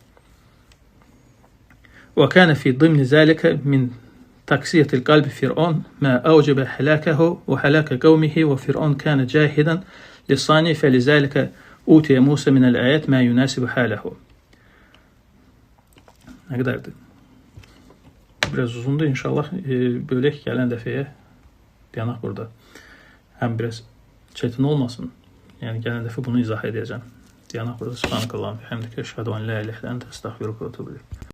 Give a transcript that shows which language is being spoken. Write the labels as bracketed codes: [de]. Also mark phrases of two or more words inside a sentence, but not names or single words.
[ar] وكان في ضمن ذلك من قسوة قلب فرعون ما أوجب هلاكه وهلاك قومه وفرعون كان جاحدا لسانه فلذلك أوتي موسى من الآيات ما يناسب حاله. [az] Nə qədərdir? Biraz uzundur inşallah. Bölək gələn dəfəyə dayanaq burada. Həm biraz çətin olmasın. Yəni gələn dəfə bunu izah edəcəm. Dayanaq burada. [ar] سبحانك اللهم وبحمدك أشهد أن لا إله إلا أنت أستغفرك وأتوب إليك.